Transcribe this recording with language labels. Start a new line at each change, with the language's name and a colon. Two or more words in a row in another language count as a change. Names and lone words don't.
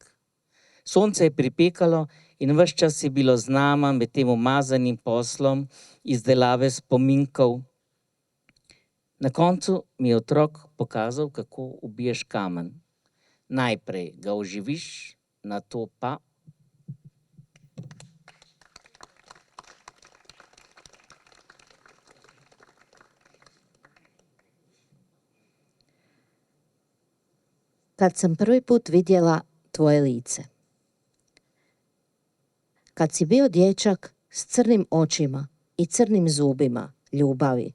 Slovenian: Sonce je pripekalo in ves čas je bilo z nama med tem umazanim poslom izdelave spominkov. Na koncu mi je otrok pokazal, kako ubiješ kamen. Najprej ga oživiš, nato pa...
Croatian: Kad sam prvi put vidjela tvoje lice. Kad si bio dječak s crnim očima i crnim zubima ljubavi.